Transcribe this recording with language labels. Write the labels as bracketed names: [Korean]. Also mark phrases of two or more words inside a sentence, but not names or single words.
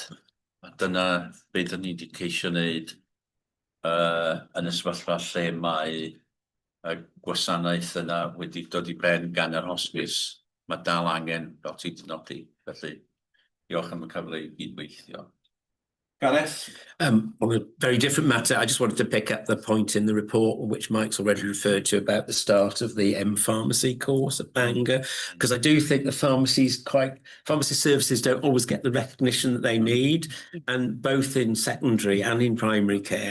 [Welsh] A dyna beth ni wedi ceisio wneud yn y sefyllfa lle mae y gwasanaeth yna wedi dod i ben gan yr hospice. Mae dal angen, fel ti wedi nodi, felly diolch am y cyfle i gydweithio. Gareth? [English] On a very different matter, I just wanted to pick up the point in the report which Mike's already referred to about the start of the pharmacy course at Bangor, because I do think the pharmacy services don't always get the recognition that they need, and both in secondary and in primary care.